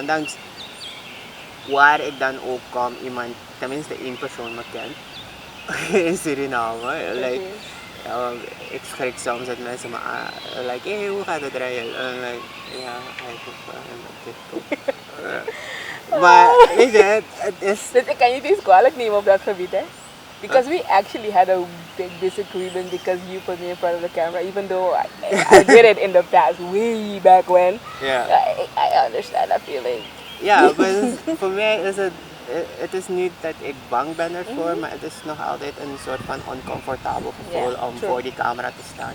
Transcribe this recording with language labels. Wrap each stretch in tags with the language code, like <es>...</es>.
<nl>Ondanks waar ik dan ook kom, iemand, tenminste één persoon me kent in Suriname. Like, ik schrik soms dat mensen me like, hey, hoe gaat het rijden? En like, ja, hij op TikTok. Maar weet je, het is... Dus ik kan je niet eens kwalijk nemen op dat gebied, hè?</nl> <en>Because we actually had a big disagreement because you put me in front of the camera, even though I did it in the past, way back when. Yeah. I understand that feeling.</en> <nl>Ja, maar voor mij is het is niet dat ik bang ben ervoor, maar het is nog altijd een soort van oncomfortabel gevoel om voor die camera te staan.</nl>